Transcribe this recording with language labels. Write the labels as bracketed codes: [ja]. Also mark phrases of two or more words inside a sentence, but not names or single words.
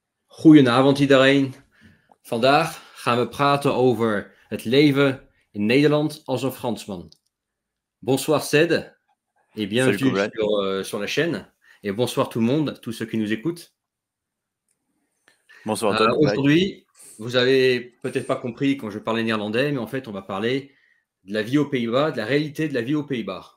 [nl] Goedenavond iedereen. Vandaag gaan we praten over het leven in Nederland als een Fransman. [fr] Bonsoir Ced et bienvenue sur la chaîne. Et bonsoir tout le monde, tous ceux qui nous écoutent. Bonsoir Antoine. Aujourd'hui, vous avez peut-être pas compris quand je parlais néerlandais, mais en fait, on va parler de la vie aux Pays-Bas, de la réalité de la vie aux Pays-Bas.